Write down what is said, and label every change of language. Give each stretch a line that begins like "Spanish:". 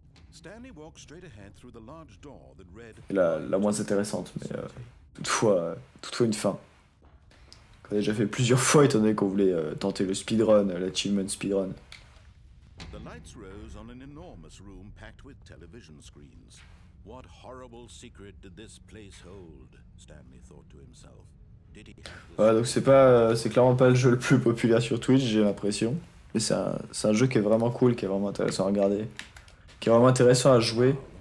English: Stanley walked straight ahead through the large door that read.
French: Et la moins intéressante, mais toutefois une fin. Qu'on a déjà fait plusieurs fois, étant donné qu'on voulait tenter le speedrun, l'achievement speedrun.
English: The lights rose on an enormous room packed with television screens. What horrible secret did this place hold? Stanley thought to himself. Did he have this...
French: Voilà, donc c'est clairement pas le jeu le plus populaire sur Twitch, j'ai l'impression. Mais c'est un jeu qui est vraiment cool, qui est vraiment intéressant à regarder. Qui est vraiment intéressant à jouer.